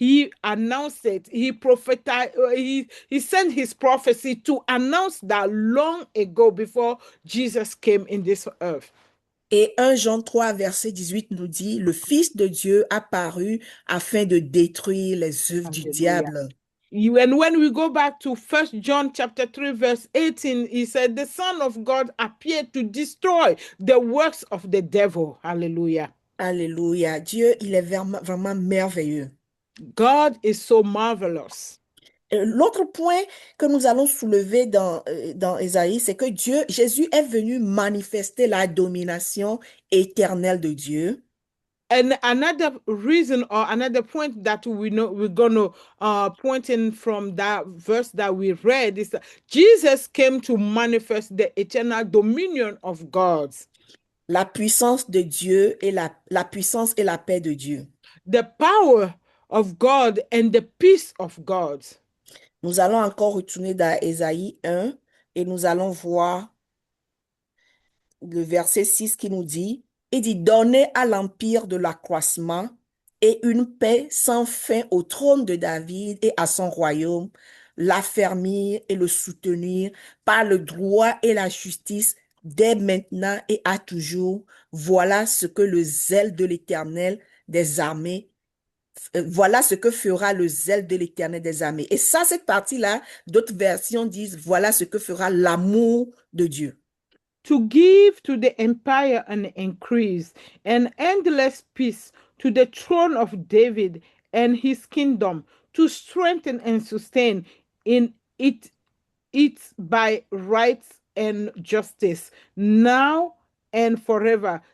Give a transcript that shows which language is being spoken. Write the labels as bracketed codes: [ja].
[en] He announced it. He prophesied. He sent his prophecy to announce that long ago before Jesus came in this earth. [fr] Et 1 Jean 3, verset 18 nous dit, le Fils de Dieu apparut afin de détruire les œuvres du diable. [en] And when we go back to 1 John chapter 3, verse 18, he said, the Son of God appeared to destroy the works of the devil. Hallelujah. [fr] Alléluia. Dieu, il est vraiment merveilleux. [en] God is so marvelous. [fr] L'autre point que nous allons soulever dans Ésaïe, c'est que Jésus est venu manifester la domination éternelle de Dieu. [en] And another reason or another point that we know we're gonna point in from that verse that we read is that Jesus came to manifest the eternal dominion of God, [fr] La puissance de Dieu et la puissance et la paix de Dieu. [en] the power of God and the peace of God. [fr] Nous allons encore retourner dans Ésaïe 1 et nous allons voir le verset 6 qui nous dit, il dit, donnez à l'empire de l'accroissement et une paix sans fin au trône de David et à son royaume, l'affermir et le soutenir par le droit et la justice dès maintenant et à toujours. Voilà ce que le zèle de l'Éternel des armées, voilà ce que fera le zèle de l'Éternel des armées. Et ça, cette partie-là, d'autres versions disent, voilà ce que fera l'amour de Dieu. [en] To give to the empire an increase and endless peace to the throne of David and his kingdom, to strengthen and sustain in it by rights and justice, now and forever.